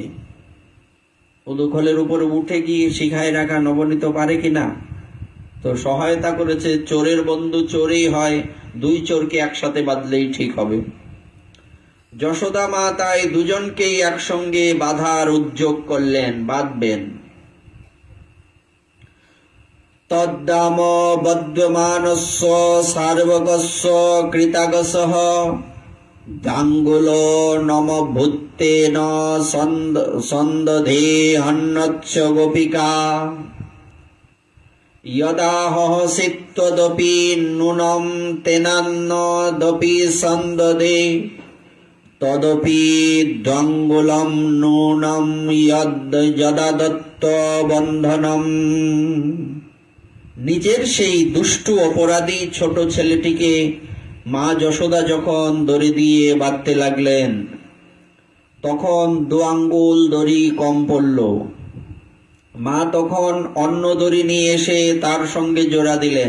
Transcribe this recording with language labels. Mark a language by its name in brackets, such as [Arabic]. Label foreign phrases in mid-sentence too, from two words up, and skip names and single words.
[Bangla] উলুখলের উপরে উঠে গিয়ে শিখায় রাখা নবনীত পারে কিনা? তো সহায়তা করেছে, চোরের বন্ধু চোরেই হয়, দুই চোরকে একসাথে বাঁধলেই ঠিক হবে। যশোদা মা তাই দুজনকেই একসঙ্গে বাঁধার উদ্যোগ করলেন, বাঁধবেন। [Sanskrit] তদ্দাম বদ্ধমানস্য সার্বকস্য কৃতাগসঃ গাঙ্গুল নম ভূতেন সন্দধে হন্নচ্ছ গোপিকা যদাহসিত্বদপি নূনম তেনান্নদপি সন্দধে তদপি দ্বঙ্গুলম নূনম যদা দত্ত বন্ধনম। [Bangla] নিজের সেই দুষ্টু অপরাধী ছোট ছেলেটিকে মা যশোদা যখন দড়ি দিয়ে বাঁধতে লাগলেন, তখন 2 আঙ্গুল দড়ি কম পড়ল। মা তখন অন্য দড়ি নিয়ে এসে তার সঙ্গে জোড়া দিলেন।